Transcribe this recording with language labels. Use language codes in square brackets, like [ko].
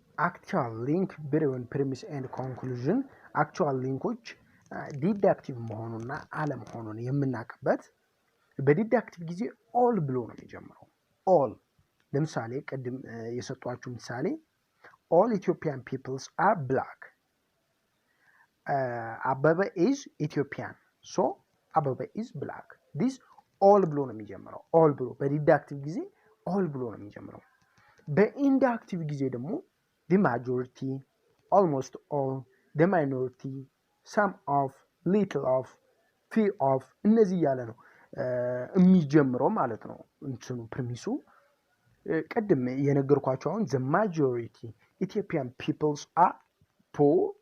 [en] actual link between premise and conclusion actual [am] ሊንኮች ዲዳክቲቭ መሆኑና አለመሆኑን የምናውቅበት በዲዳክቲቭ ጊዜ all ብሎ ነው የሚጀምረው። all ለምሳሌ ቅድም የሰጧችሁ ምሳሌ [en] all Ethiopian peoples are black. አበበ is Ethiopian, so አበበ is black. [am] this all ብሎ ነው የሚጀምረው። all ብሎ በዲዳክቲቭ ጊዜ all ብሎ ነው የሚጀምረው። በኢንዳክቲቭ ጊዜ ደግሞ [en] the majority, almost all, the minority, some of, little of, few of [am] እነዚህ ያለ ነው የሚጀምረው ማለት ነው። እንትኑ ፕሪሚሱ ቅድም የነገርኳችሁ አሁን [en] the majority Ethiopian peoples are poor.